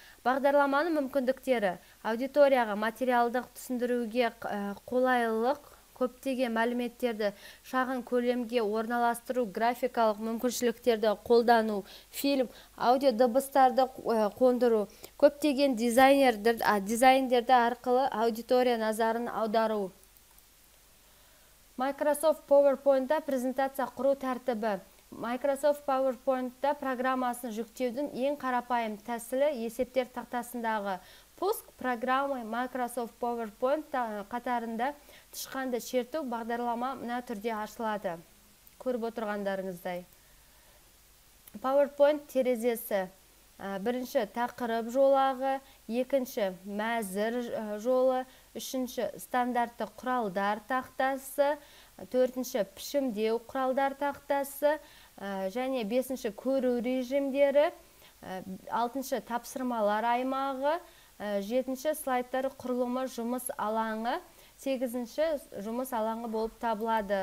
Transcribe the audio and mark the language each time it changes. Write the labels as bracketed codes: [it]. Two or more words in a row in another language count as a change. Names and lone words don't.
[kk] Бағдарламаның мүмкіндіктері: аудиторияға материалдық түсіндіруге қолайлылық, көптеген мәліметтерді шағын көлемге орналастыру, графикалық мүмкіншіліктерді қолдану, фильм, аудио дыбыстарды қондыру, көптеген дизайндерді арқылы аудитория назарын аудару. Microsoft PowerPoint-та презентация құру тәртібі. Microsoft PowerPoint-та программасын жүктеудің ең қарапайым тәсілі есептер тақтасындағы [ru] пуск программы. [kk] Microsoft PowerPoint қатарында тышқанды шерту бағдарлама мына түрде ашылады. Көріп отырғандарыңыздай. PowerPoint терезесі. Бірінші тақырып жолағы, екінші мәзір жолы, үшінші стандартты құралдар тақтасы, төртінші пішімдеу құралдар тақтасы, және бесінші көру режимдері, алтыншы тапсырмалар аймағы, жетінші слайдтар құрылымы жұмыс алаңы, сегізінші жұмыс алаңы болып табылады.